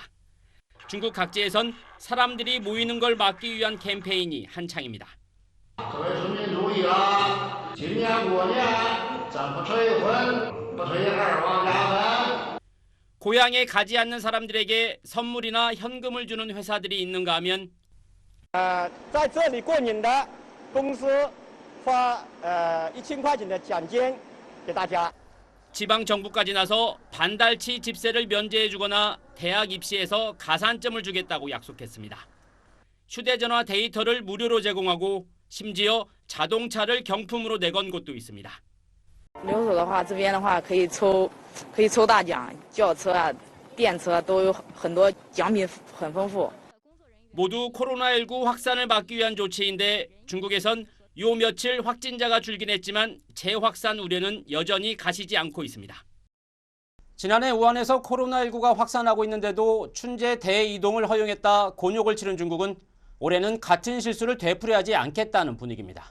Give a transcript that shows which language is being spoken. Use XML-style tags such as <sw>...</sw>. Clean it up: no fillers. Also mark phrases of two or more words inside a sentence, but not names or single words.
<ko>중국 각지에선 사람들이 모이는 걸 막기 위한 캠페인이 한창입니다. 고향에 가지 않는 사람들에게 선물이나 현금을 주는 회사들이 있는가 하면</ko> <zh>在这里过年的公司发1000块钱的奖金给大家。</zh> <ko>지방 정부까지 나서 반달치 집세를 면제해주거나 대학 입시에서 가산점을 주겠다고 약속했습니다. 휴대전화 데이터를 무료로 제공하고 심지어 자동차를 경품으로 내건 곳도 있습니다.</ko> <zh>留守的话，这边的话可以抽大奖，轿车啊、电车都有很多奖品，很丰富。</zh> <ko>모두 코로나19 확산을 막기 위한 조치인데 중국에선 요 며칠 확진자가 줄긴 했지만 재확산 우려는 여전히 가시지 않고 있습니다. 지난해 우한에서 코로나19가 확산하고 있는데도 춘제 대이동을 허용했다 곤욕을 치른 중국은 올해는 같은 실수를 되풀이하지 않겠다는 분위기입니다.</ko>